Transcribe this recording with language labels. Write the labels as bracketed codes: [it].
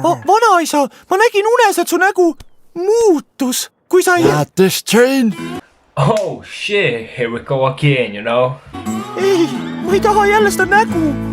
[et] Vanaisa, ma nägin unes, et su nägu muutus, kui sa ei... Jäätis Jane. [en] Oh shit, here we go again, you know. [et] Ei, ma ei taha jälle seda nägu.